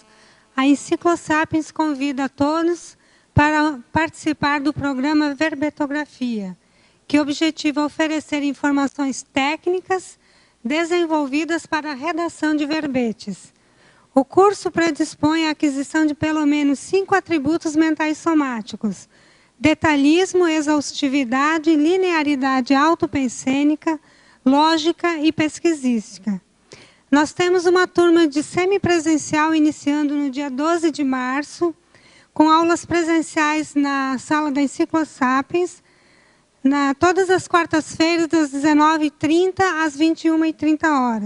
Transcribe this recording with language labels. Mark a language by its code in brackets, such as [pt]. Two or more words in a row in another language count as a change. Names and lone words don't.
[pt] A Enciclosapiens convida a todos para participar do programa Verbetografia, que objetiva oferecer informações técnicas desenvolvidas para a redação de verbetes. O curso predispõe a aquisição de pelo menos 5 atributos mentais somáticos: detalhismo, exaustividade, linearidade autopensênica, lógica e pesquisística. Nós temos uma turma de semipresencial iniciando no dia 12 de março, com aulas presenciais na sala da Enciclosapiens, todas as quartas-feiras, das 19h30 às 21h30.